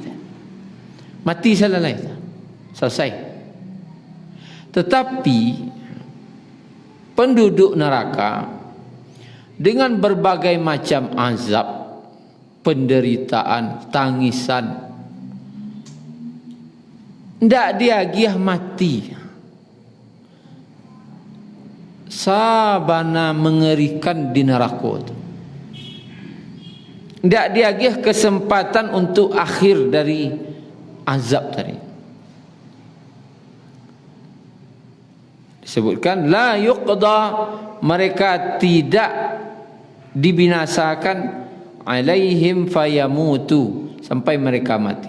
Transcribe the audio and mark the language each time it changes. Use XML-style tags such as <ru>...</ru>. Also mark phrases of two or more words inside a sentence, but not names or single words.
<id>Mati selesai. Tetapi penduduk neraka dengan berbagai macam azab, penderitaan, tangisan,</id> <min>ndak diagih mati. Sabana mengerikan di neraka itu.</min> <id>Ndak diagih kesempatan untuk akhir dari azab tadi. Disebutkan</id> <ar>la yuqda,</ar> <id>mereka tidak dibinasakan</id> <ar>alaihim fayamutu,</ar> <id>sampai mereka mati.</id>